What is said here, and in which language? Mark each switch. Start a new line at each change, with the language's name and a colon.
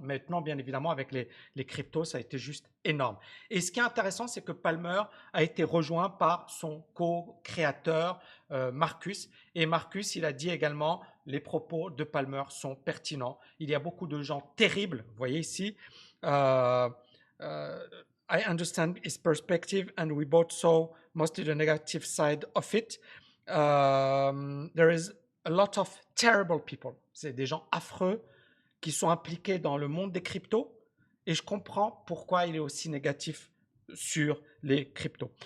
French: Maintenant, bien évidemment, avec les cryptos, ça a été juste énorme. Et ce qui est intéressant, c'est que Palmer a été rejoint par son co-créateur, Marcus. Et Marcus, il a dit également, les propos de Palmer sont pertinents. Il y a beaucoup de gens terribles, vous voyez ici.
English: I understand his perspective and we both saw mostly the negative side of it. There is a lot of terrible people.
French: C'est des gens affreux qui sont impliqués dans le monde des cryptos et je comprends pourquoi il est aussi négatif sur les cryptos.